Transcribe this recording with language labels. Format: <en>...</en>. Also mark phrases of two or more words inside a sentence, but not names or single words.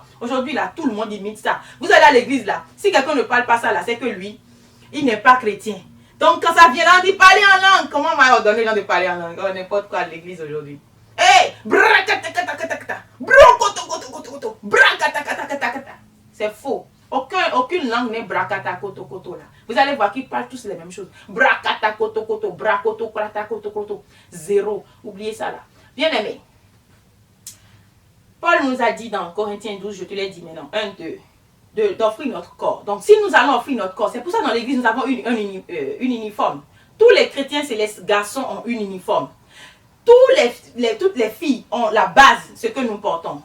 <fr>Aujourd'hui là, tout le monde imite ça. Vous allez à l'église là, si quelqu'un ne parle pas ça là, c'est que lui, il n'est pas chrétien. Donc quand ça vient là, on dit parler en langue. Comment on va ordonner les gens de parler en langue? Oh, n'importe quoi à l'église aujourd'hui. Hey! C'est faux. Aucune langue n'est brakata koto koto là. Vous allez voir qu'ils parlent tous les mêmes choses. Brakata koto koto, brakoto krata koto koto. Zéro. Oubliez ça là. Bien aimé. Paul nous a dit dans Corinthiens 12, je te l'ai dit maintenant, 1, 2, d'offrir notre corps. Donc si nous allons offrir notre corps, c'est pour ça dans l'église nous avons une uniforme. Tous les chrétiens célestes garçons ont une uniforme. Toutes les filles ont la base, ce que nous portons.</fr>